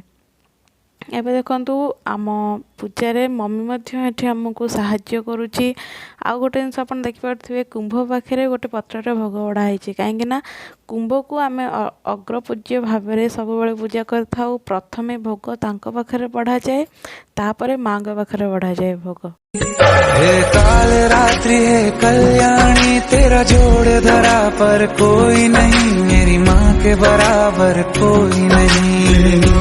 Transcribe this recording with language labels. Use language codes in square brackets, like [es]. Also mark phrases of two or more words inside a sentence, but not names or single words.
[or] ଏବେ ଦେଖନ୍ତୁ, ଆମ ପୂଜାରେ ମମି ମଧ୍ୟ ଏଠି ଆମକୁ ସାହାଯ୍ୟ କରୁଛି। ଆଉ ଗୋଟେ ଜିନିଷ ଆପଣ ଦେଖିପାରୁଥିବେ, କୁମ୍ଭ ପାଖରେ ଗୋଟେ ପତ୍ରରେ ଭୋଗ ବଢ଼ା ହେଇଛି, କାହିଁକିନା କୁମ୍ଭକୁ ଆମେ ଅଗ୍ରପୂଜ୍ୟ ଭାବରେ ସବୁବେଳେ ପୂଜା କରିଥାଉ। ପ୍ରଥମେ ଭୋଗ ତାଙ୍କ ପାଖରେ ବଢ଼ାଯାଏ, ତାପରେ ମାଆଙ୍କ ପାଖରେ ବଢ଼ାଯାଏ ଭୋଗ। [hi] हे काल रात्रि है कल्याणी तेरा जोड़ धरा पर कोई नहीं, मेरी माँ के बराबर कोई नहीं।